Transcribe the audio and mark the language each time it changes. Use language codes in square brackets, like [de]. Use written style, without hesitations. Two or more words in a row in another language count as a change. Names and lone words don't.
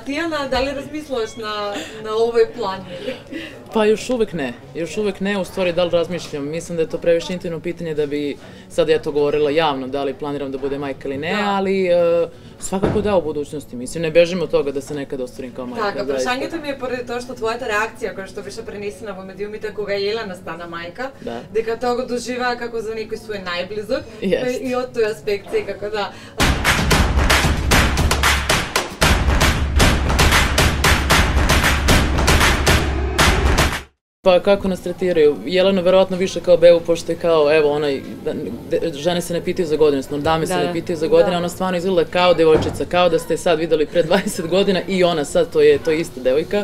[sr] Tijana, da li razmišljaš na ovoj plan? Pa još uvek ne, u stvari da li razmišljam. Mislim da je to previše intimno pitanje da bi sad ja to govorila javno, da li planiram da bude majka ili ne, ali svakako da u budućnosti. Mislim, ne bežim od toga da se nekada ostvarim kao majka. [mk] Така, прашањето ми е поради тоа што твојата реакција која што беше пренесена во медиумите кога Елена стана мајка, дека тоа го доживеа како за некој свој најблизок и од тој аспект секако да. [sr] Pa kako nas tretiraju? Jelena verovatno više kao bebu, pošto je kao, evo, onaj, žene se ne pitaju za godine, odnosno dame se ne pitaju za godine, ona stvarno izgleda kao devojčica, kao da ste sad videli pre 20 godina i ona sad, to je ista devojka.